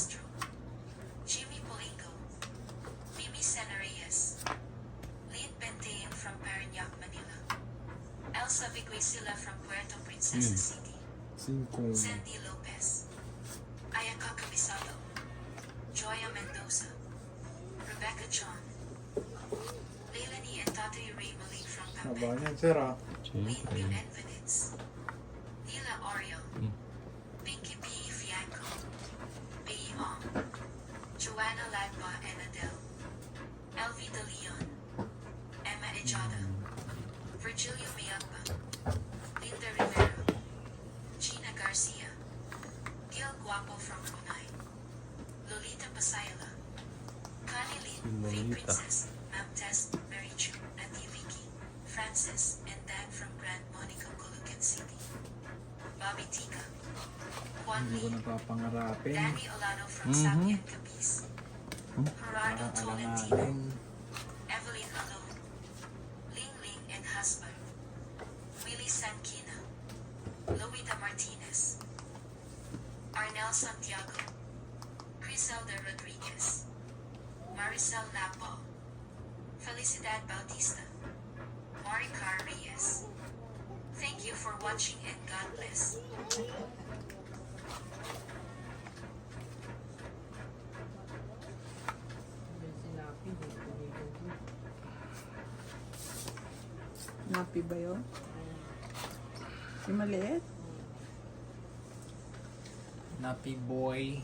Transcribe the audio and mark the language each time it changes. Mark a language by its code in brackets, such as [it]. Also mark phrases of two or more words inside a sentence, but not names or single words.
[en] Castro, Jimmy Polingo, Mimi Senareyes, Lead Bentein from Parañaque, Manila, Elsa Viguisila from Puerto Princesa City, 5. Sandy Lopez, Ayaka Cabisado, Joya Mendoza, Rebecca John, Leilani and Tatay Ray Malik from [tl] Haba [en] Pampanga, [tl] niyan, sir, ah. [en] Lane [tl] Siyempre. [en] Bill Envenitz, Nila Oriel, Mm. Pinky P. Fianco, B. Ong, Joanna Ladba and Adele, Elvi De Leon, Emma Ejada, Virgilio Mayagba, Linda Rivero, Gina Garcia, Gil Guapo from Brunei, Lolita Pasayala, Connie Lin, [tl] Si [en] Faye Lolita. Princess, Ma'am Tess, Mary Chu, Auntie Vicky, Francis, and Dan from Grand Monica, Colucan City, Bobby Tika, Juan [tl] Hindi ko [en] Lee, [tl] napapangarapin. [en] Danny Olano from Mhm. Sapien Capiz, Gerardo [tl] Parang [en] Tolentino, [tl] alanganin. [en] Evelyn Alone, Ling Ling and Husband, Willie Sankina, Loida Martinez, Arnel Santiago, Criselda Rodriguez, Maricel Napo, Felicidad Bautista, Maricar Reyes. Thank you for watching and God bless. [tl] Yung sinapi, hindi tumigil din. Napi ba yun? Yung maliit? [en] Nappy boy.